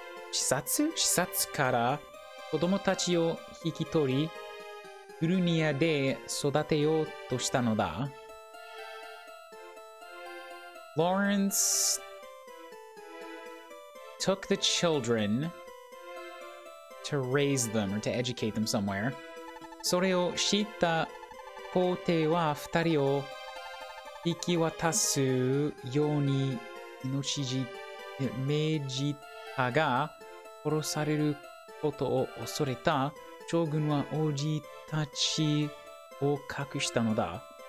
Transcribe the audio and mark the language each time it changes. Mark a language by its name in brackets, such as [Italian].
[Japanese] 視察から子供たちを引き取り、フルニアで育てようとしたのだ。 [English] Lawrence took the children to raise them or to educate them somewhere. [Japanese] それを知った皇帝は2人を引き渡すように命じたが、殺されることを恐れた将軍は王子たちを隠したのだ。